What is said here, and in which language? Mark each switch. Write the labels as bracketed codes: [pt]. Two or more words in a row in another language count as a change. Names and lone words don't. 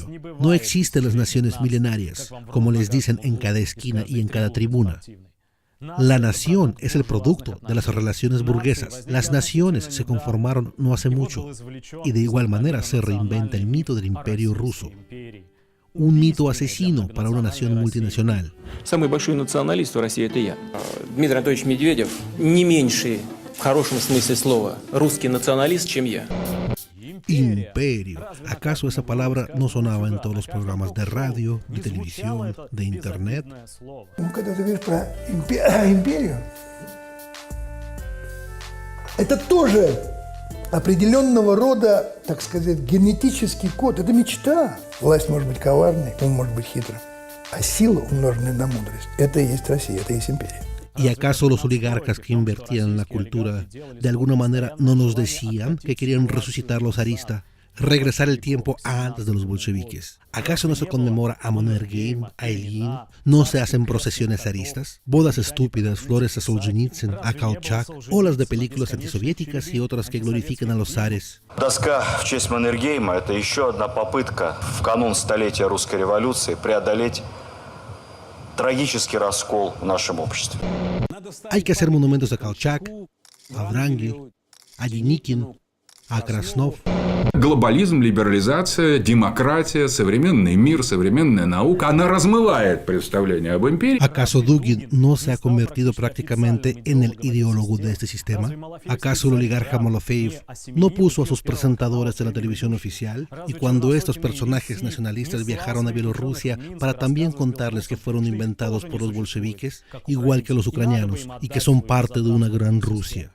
[es] No existen las naciones milenarias, como les dicen en cada esquina y en cada tribuna. La nación es el producto de las relaciones burguesas. Las naciones se conformaron no hace mucho, y de igual manera se reinventa el mito del imperio ruso. Un mito asesino para una nación multinacional. [ru] Самый большой националист в России – это я. Дмитрий Анатольевич Медведев не меньший, в хорошем смысле слова, русский националист, чем я. [es] Imperio. ¿Acaso esa palabra no sonaba en todos los programas de radio, de televisión, de internet? [ru] Когда ты говоришь про империю, это тоже определенного рода, так сказать, генетический код. Это мечта. Власть может быть коварной, ум может быть хитрым. А сила, умноженная на мудрость, это и есть Россия, это и есть империя. [es] ¿Y acaso los oligarcas que invertían en la cultura de alguna manera no nos decían que querían resucitar los zaristas, regresar el tiempo antes de los bolcheviques? ¿Acaso no se conmemora a Mannerheim, a Ilyin? ¿No se hacen procesiones zaristas? Bodas estúpidas, flores a Solzhenitsyn, a Kolchak, o las de películas antisoviéticas y otras que glorifican a los zares. [ru] Доска в честь Маннергейма – это еще одна попытка в канун столетия русской революции преодолеть трагический раскол в нашем обществе. [es] Hay que hacer monumentos a Kolchak, a Wrangel, a Деникин, a Krasnov. [ru] Глобализм, либерализация, демократия, современный мир, современная наука, она размывает представление об империи. [es] ¿Acaso Dugin no se ha convertido prácticamente en el ideólogo de este sistema? ¿Acaso el oligarca Malofeev no puso a sus presentadores de la televisión oficial? Y cuando estos personajes nacionalistas viajaron a Bielorrusia para también contarles que fueron inventados por los bolcheviques, igual que los ucranianos, y que son parte de una gran Rusia.